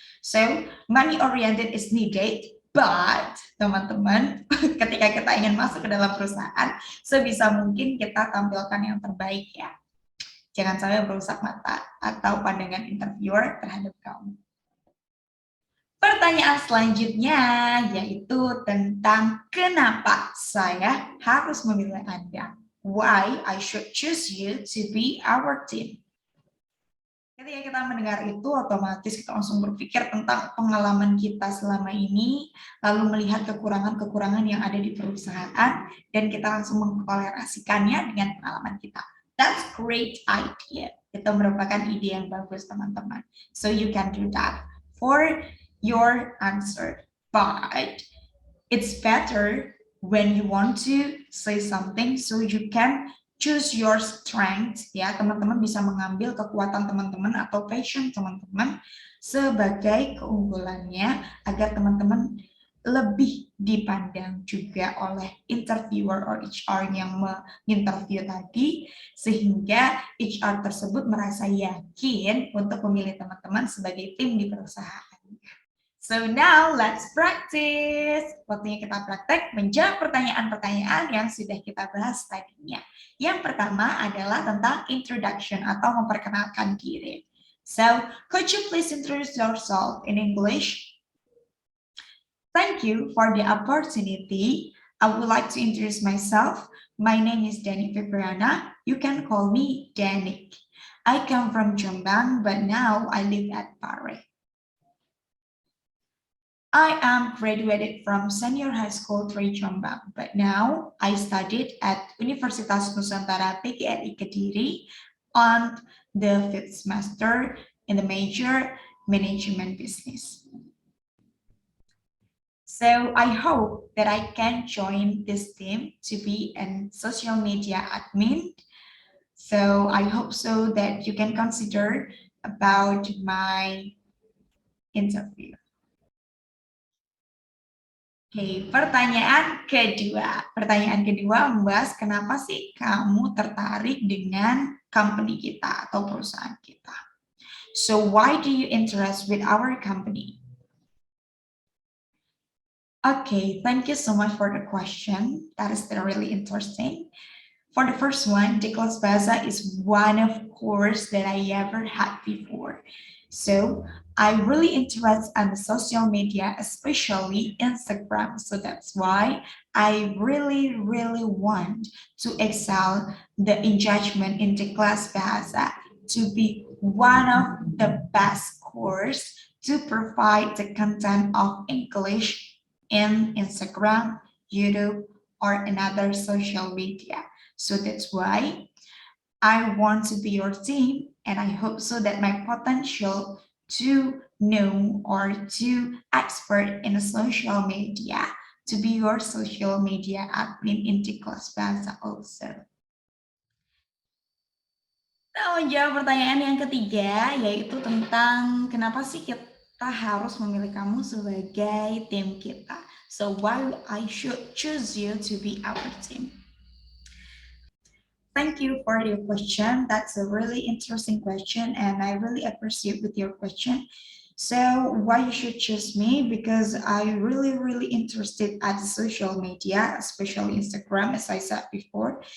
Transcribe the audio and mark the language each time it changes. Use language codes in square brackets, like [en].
[en] So, money oriented is needed, but [id] teman-teman ketika kita ingin masuk ke dalam perusahaan, sebisa mungkin kita tampilkan yang terbaik ya. Jangan sampai merusak mata atau pandangan interviewer terhadap kamu. Pertanyaan selanjutnya yaitu tentang kenapa saya harus memilih Anda. [en] Why I should choose you to be our team. [id] Ketika kita mendengar itu, otomatis kita langsung berpikir tentang pengalaman kita selama ini, lalu melihat kekurangan-kekurangan yang ada di perusahaan, dan kita langsung mengkolerasikannya dengan pengalaman kita. [en] That's great idea. [id] Itu merupakan ide yang bagus, teman-teman. [en] So you can do that. For your answer. But it's better when you want to say something so you can choose your strength, ya. [id] Teman-teman bisa mengambil kekuatan teman-teman atau passion teman-teman sebagai keunggulannya agar teman-teman lebih dipandang juga oleh interviewer or HR yang menginterview tadi, sehingga HR tersebut merasa yakin untuk memilih teman-teman sebagai tim di perusahaan. [en] So now let's practice. [id] Waktunya kita praktek menjawab pertanyaan-pertanyaan yang sudah kita bahas tadinya. Yang pertama adalah tentang introduction atau memperkenalkan diri. [en] So, could you please introduce yourself in English? Thank you for the opportunity. I would like to introduce myself. My name is Danik Febriana. You can call me Danik. I come from Jombang, but now I live at Pare. I am graduated from Senior High School 3 Jombang, but now I studied at Universitas Nusantara PGRI Kediri on the 5th semester in the major management business. So I hope that I can join this team to be a social media admin. So I hope so that you can consider about my interview. [id] Oke, pertanyaan kedua. Pertanyaan kedua membahas kenapa sih kamu tertarik dengan company kita atau perusahaan kita. [en] So why do you interest with our company? Okay, thank you so much for the question. That is really interesting. For the first one, the Kelas Bahasa is one of course that I ever had before. So I really interested in the social media, especially Instagram. So that's why I really want to excel the engagement in the Kelas Bahasa to be one of the best course to provide the content of English in Instagram, YouTube, or another social media. So that's why I want to be your team, and I hope so that my potential to know or to expert in a social media to be your social media admin in the Kelas Bahasa also. [id] Nah, menjawab pertanyaan yang ketiga, yaitu tentang kenapa sih kita harus memilih kamu sebagai tim kita. [en] So why I should choose you to be our team? Thank you for your question. That's a really interesting question, and I really appreciate with your question. So why you should choose me? Because I really interested at social media, especially Instagram, as I said before.